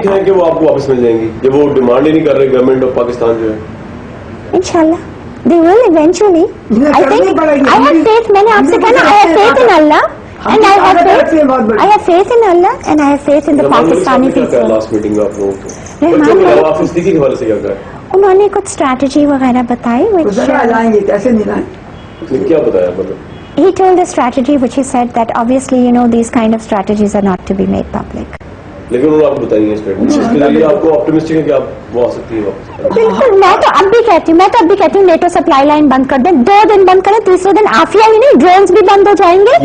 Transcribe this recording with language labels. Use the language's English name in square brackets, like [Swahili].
[Urdu] ہے کہ وہ آپ کو واپس مل جائیں گی جب وہ ڈیمانڈ ہی نہیں کر رہے گورنمنٹ آف پاکستان جو ہے. [English] انشاءاللہ they will eventually. I think I have faith. [Urdu] میں نے آپ سے کہا [English] I have faith in Allah. And I have faith in Allah and I have faith in the Pakistani people. [Urdu] Last meeting میں آپ لوگوں کو آفس دی کے حوالے سے کیا کہا؟ انہوں نے کچھ اسٹریٹجی وغیرہ بتائی. کیا بتایا مطلب؟ [English] He told a strategy which he said that obviously these kind of strategies are not to be made public. [Urdu] لیکن انہوں نے آپ کو بتائی ہے اسٹریٹجی, اس کے ذریعے آپ کو آپٹمسٹک ہے کہ آپ وہ آ سکتی ہے. بالکل, میں تو اب بھی کہتی ہوں نیٹو سپلائی لائن بند کر دیں, 2 دن بند کریں, تیسرے دن عافیہ ہی نہیں ڈرونز بھی بند ہو جائیں گے.